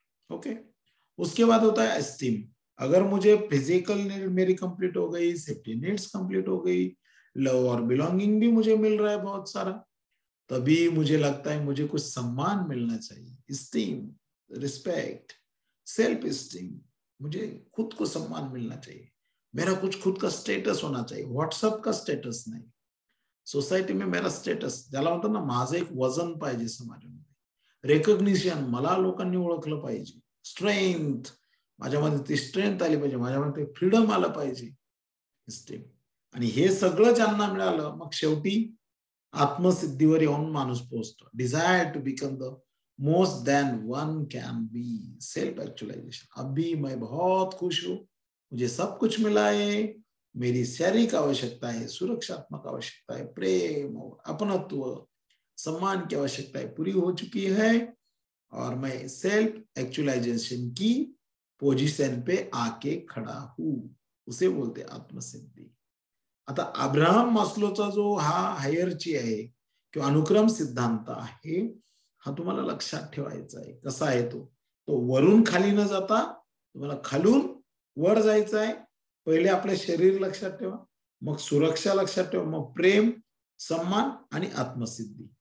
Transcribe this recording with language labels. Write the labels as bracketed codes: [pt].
[hi] Okay, उसके बाद होता है एस्टीम. अगर मुझे फिजिकल नीड मेरी कंप्लीट हो गई, सेफ्टी नीड्स कंप्लीट हो गई, लव और बिलोंगिंग भी मुझे मिल रहा है बहुत सारा, तभी मुझे लगता है मुझे कुछ सम्मान मिलना चाहिए. [en] Esteem, respect, self esteem. [hi] मुझे खुद को सम्मान मिलना चाहिए, मेरा कुछ खुद का स्टेटस होना चाहिए. व्हाट्सअप का स्टेटस नहीं, सोसायटी में मेरा स्टेटस, [mr] ज्याला म्हणतात ना, माझं एक वजन पाहिजे समाजामध्ये, रेकग्निशन, मला लोकांनी ओळखलं पाहिजे. स्ट्रेंथ, माझ्यामध्ये ती स्ट्रेंथ आली पाहिजे, माझ्यामध्ये फ्रीडम आलं पाहिजे. आणि हे सगळं ज्यांना मिळालं, मग शेवटी आत्मसिद्धीवर येऊन माणूस पोहोचतो. [en] Desire to become the most than one can be, self actualisation. [hi] अभी मैं बहुत खुश हूं, मुझे सब कुछ मिला है, मेरी शारीरिक आवश्यकता है, सुरक्षात्मक आवश्यकता है, प्रेम और अपनत्व, सम्मान की आवश्यकताएं पूरी हो चुकी है और मैं सेल्फ एक्चुअलाइजेशन की पोजीशन पे आके खड़ा हूं. उसे बोलते आत्मसिद्धी. [mr] आता अब्राहम मास्लोचा जो हा हायरची आहे किंवा अनुक्रम सिद्धांत आहे, हा तुम्हाला लक्षात ठेवायचा आहे. कसा आहे तो वरून खाली न जाता तुम्हाला खालून वर जायचं आहे. पहिले आपले शरीर लक्षात ठेवा, मग सुरक्षा लक्षात ठेवा, मग प्रेम, सम्मान आणि आत्मसिद्धी.